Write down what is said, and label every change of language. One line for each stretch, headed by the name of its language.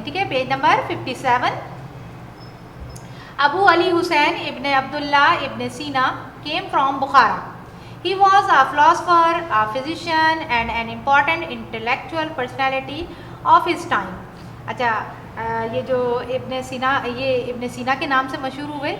Urdu: ٹھیک ہے, page number 57. ابو علی حسین ابن عبداللہ ابن سینا
English: came from Bukhara. He was a philosopher, a physician and an important intellectual personality of his time.
Urdu: اچھا, یہ جو ابن سینا کے نام سے مشہور ہوئے.